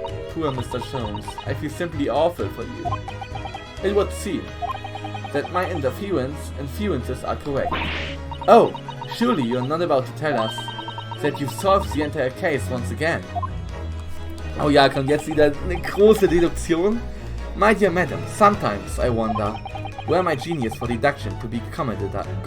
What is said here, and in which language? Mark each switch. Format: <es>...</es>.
<en>Poor Mr. Sholmes, I feel simply awful for you. It would seem that my inferences are correct. Oh, surely you're not about to tell us that you've solved the entire case once again.</en> <de>Oh ja, kommt jetzt wieder eine große Deduktion.</de> <en>My dear madam, sometimes I wonder where my genius for deduction could be commoditized.</en>